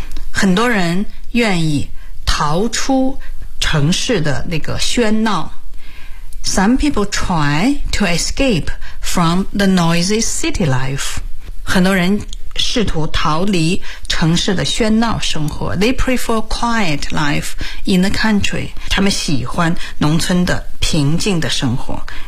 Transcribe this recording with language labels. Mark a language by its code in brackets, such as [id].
[zh] 很多人愿意逃出城市的那个喧闹。 [en] Some people try to escape from the noisy city life. [zh] 很多人试图逃离城市的喧闹生活。 [en] They prefer quiet life in the country. [zh] 他们喜欢农村的平静的生活。